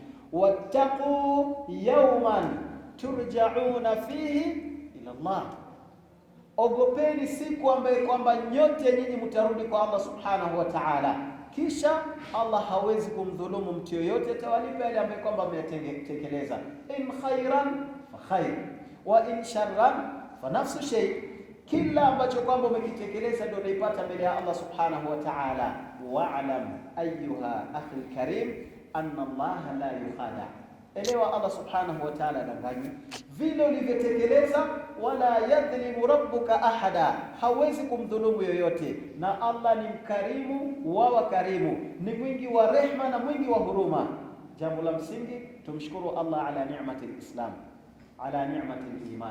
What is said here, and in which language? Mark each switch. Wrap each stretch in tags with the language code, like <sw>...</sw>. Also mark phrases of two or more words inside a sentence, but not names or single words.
<ar>واتقوا يوما ترجعون فيه إلى الله,</ar> <sw>ogopeni siku ambayo kwamba nyote nyinyi mtarudi kwa Allah</sw> <ar>سبحانه وتعالى,</ar> <sw>kisha Allah hawezi kumdhulumu mtu yoyote, atawalipa yale ambayo kwamba ametekeleza.</sw> <ar>إن خيرا فخير وإن شرا فنفس شيء,</ar> <sw>kila ambacho kwamba umekitekeleza ndio unaipata mbele ya Allah</sw> <ar>سبحانه وتعالى. واعلم أيها الأخ الكريم أن الله لا يخادع,</ar> <sw>elewa Allah</sw> <ar>سبحانه وتعالى</ar> <sw>danganyi vile ulivyotekeleza.</sw> <ar>ولا يظلم ربك أحدا,</ar> <sw>hawezi kumdhulumu yoyote, na Allah ni mkarimu wa wakarimu, ni mwingi wa rehma na mwingi wa huruma. Jambo la msingi, tumshukuru Allah</sw> <ar>على نعمة الإسلام, على نعمة الإيمان.</ar>